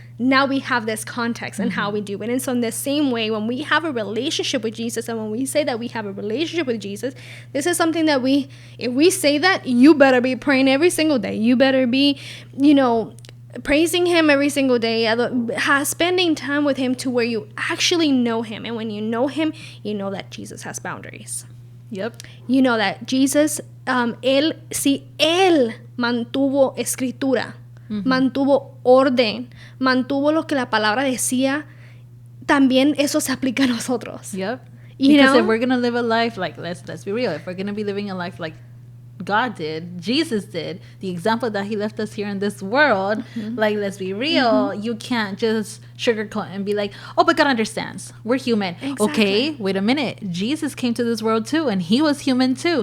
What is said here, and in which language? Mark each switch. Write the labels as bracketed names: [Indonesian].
[English] Now we have this context and how we do it. And so in the same way, when we have a relationship with Jesus and when we say that we have a relationship with Jesus, this is something that if we say that, you better be praying every single day. You better be, praising him every single day, spending time with him to where you actually know him. And when you know him, you know that Jesus has boundaries. Yep. You know that Jesus, [Spanish] si él mantuvo escritura, mantuvo orden, mantuvo lo que la palabra decía, también eso se aplica a nosotros. [English] Yep. Because if we're going to live a life, like, let's be real, if we're going to be living a life like God did, Jesus did, the example that he left us here in this world, like, let's be real, you can't just sugarcoat and be like, oh, but God understands. We're human. Exactly. Okay, wait a minute. Jesus came to this world too, and he was human too.